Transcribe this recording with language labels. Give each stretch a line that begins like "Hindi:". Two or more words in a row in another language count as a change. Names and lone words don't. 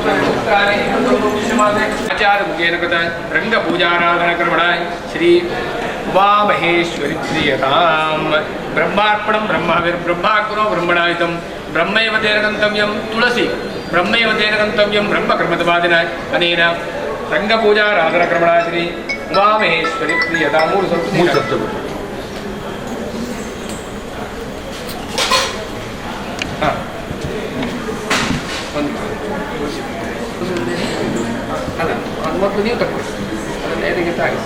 Sanskrit: ರಂಗಪೂಜಾರಾಧನಾ ಶ್ರೀ ಉಮಾಮಹೇಶ್ವರಿ ಪ್ರಿಯತಾಂ ಬ್ರಹ್ಮಾರ್ಪಣಂ ಬ್ರಹ್ಮವಿರ್ಬ್ರಹ್ಮಾಗ್ನೋ ಬ್ರಹ್ಮಣಾಯುಧಂ ಬ್ರಹ್ಮೈವ ತೇನ ಗಂತವ್ಯಂ ತುಳಸಿ ಬ್ರಹ್ಮೈವ ತೇನ ಗಂತವ್ಯಂ ಬ್ರಹ್ಮಕರ್ಮತವಾದಿನ ಅನೇನ ರಂಗಪೂಜಾರಾಧನಕ್ರಮಣಾಶ್ರೀ ಉಮಾಮಹೇಶ್ವರಿ ಪ್ರಿಯತಾಂ ಮೂರು ಸಪ್ತ
Kannada: ಹಾಂ ಒಂದು ಅಲ್ಲ ಅದು ಮೊದಲು ನೀವು ತಗೊಳ್ಳಿ ಅದನ್ನು ಎದೆಗೆ ತಾಗಿಸಿ